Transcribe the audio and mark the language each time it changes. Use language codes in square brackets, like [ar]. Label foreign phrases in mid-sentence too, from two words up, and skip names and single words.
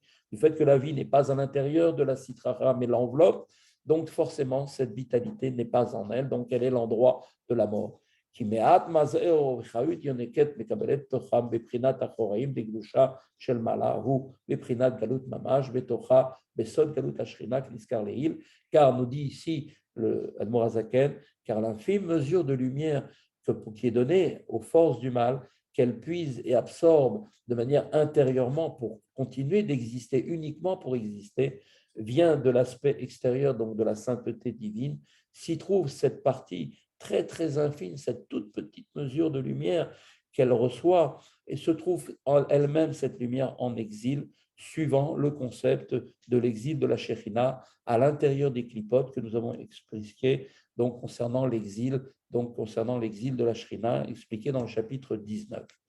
[fr] Du fait que la vie n'est pas à l'intérieur de la [arc] סטרא אחרא, [fr] mais l'enveloppe, donc forcément, cette vitalité n'est pas en elle, donc elle est l'endroit de la mort. [he] כי מעט מזער וחיות יונקת מקבלת תוכם בבחינת אחוראים דקדושה של מעלה, הוא בבחינת גלות ממש, בתוכה בסוד גלות השכינה כנזכר לעיל, [fr] car nous dit ici le Admor Hazaken, car l'infime mesure de lumière qui est donnée aux forces du mal, qu'elles puisent et absorbent de manière intérieurement pour continuer d'exister, uniquement pour exister, vient de l'aspect extérieur, donc de la sainteté divine, s'y trouve cette partie très très infime, cette toute petite mesure de lumière qu'elle reçoit, et se trouve en elle-même cette lumière en exil, suivant le concept de l'exil de la Shekhinah à l'intérieur des clipotes que nous avons expliqué donc concernant l'exil de la Shekhinah, expliqué dans le chapitre 19.